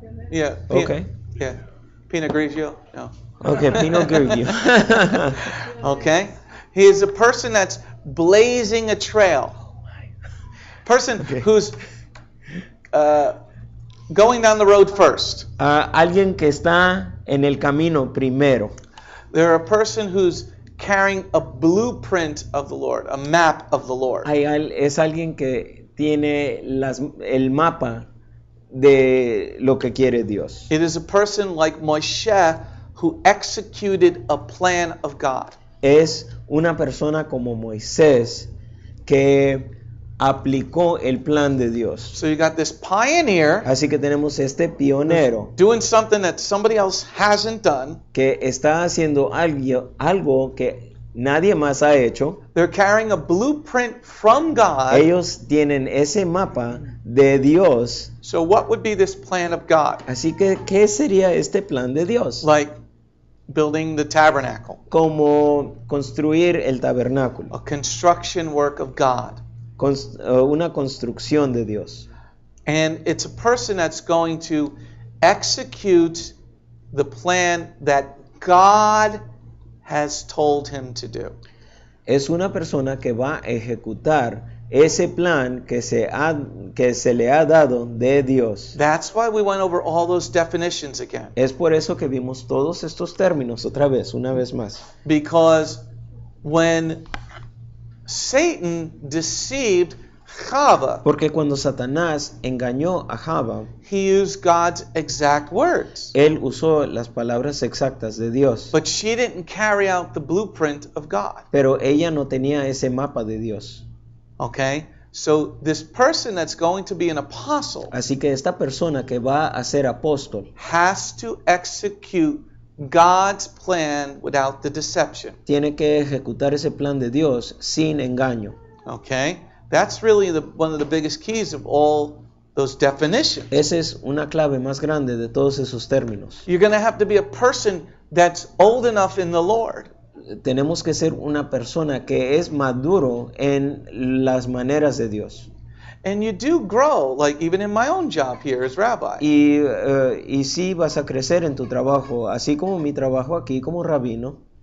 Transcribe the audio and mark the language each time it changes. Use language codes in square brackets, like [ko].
[en] Yeah. Okay. Yeah. Pinot Grigio? No. Okay, Pinot Grigio. Okay? He is a person that's blazing a trail. Person Okay. who's going down the road first. [es] Alguien que está en el camino primero. [en] They're a person who's carrying a blueprint of the Lord, a map of the Lord. [es] Es alguien que tiene el mapa de lo que quiere Dios. [en] It is a person like Moshe who executed a plan of God. [es] Es una persona como Moisés que aplicó el plan de Dios. [en] So you got this pioneer [es] Así que tenemos este pionero [en] doing something that somebody else hasn't done. [es] que está haciendo algo que nadie más ha hecho. [en] They're carrying a blueprint from God. [es] Ellos tienen ese mapa de Dios. [en] So what would be this plan of God? [es] Así que, ¿qué sería este plan de Dios? [en] Like building the tabernacle, [es] Como construir el tabernáculo, [en] a construction work of God. [es] Una construcción de Dios. [en] And it's a person that's going to execute the plan that God has told him to do. [es] Es una persona que va a ejecutar ese plan que se le ha dado de Dios. [en] That's why we went over all those definitions again. [es] Es por eso que vimos todos estos términos una vez más. [en] Because when Satan deceived Chava, [es] Porque cuando Satanás engañó a Java, [en] he used God's exact words. [es] él usó las palabras exactas de Dios. [en] But she didn't carry out the blueprint of God. [es] Pero ella no tenía ese mapa de Dios. [en] Okay? So this person that's going to be an apostle [es] Así que esta persona que va a ser apóstol [en] has to execute God's plan without the deception. [es] tiene que ejecutar ese plan de Dios sin engaño. [en] Okay? That's really one of the biggest keys of all those definitions. [es] Esa es una clave más grande de todos esos términos. [en] You're going to have to be a person that's old enough in the Lord [es] Tenemos que ser una persona que es maduro en las maneras de Dios. [en] and you do grow, like even in my own job here as rabbi. [es] Y sí vas a crecer en tu trabajo, así como mi trabajo aquí como rabino.